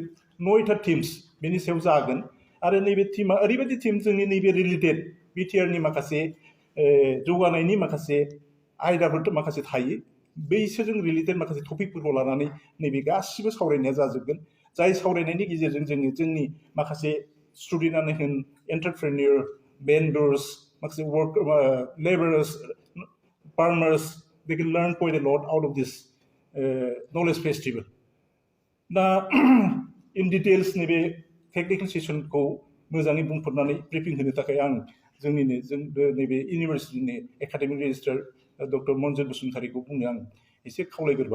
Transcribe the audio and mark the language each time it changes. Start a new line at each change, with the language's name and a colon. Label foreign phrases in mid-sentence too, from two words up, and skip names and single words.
Bodo: 9टा टीम्स बेनि सायाव जागोन आरो नैबे टीमा ओरैबायदि टीम जोंनि नैबे रिलेटेड बिटिआरनि माखासे जौगानायनि माखासे आयदाफोर माखासे थायो बैसोरजों रिलेटेड माखासे टपिकफोरखौ लानानै नैबे गासिबो सावरायनाया जाजोबगोन जाय सावरायनायनि गेजेरजों जोङो जोंनि माखासे स्टुडेन्टआनो होन
English: entrepreneur vendors
Bodo: माखासे
English: labourers farmers they can learn quite a lot out of this knowledge festival
Bodo: दा
English: in details
Bodo: नैबे
English: technical sessionखौ
Bodo: मोजाङै बुंफोरनानै ब्रिफिं होनो थाखाय आं जोंनिनो नैबे इउनिभार्सिटिनि
English: academic registrar
Bodo: डक्टर मनजित बसुमतारीखौ बुंनो आं एसे खावलायग्रोबाय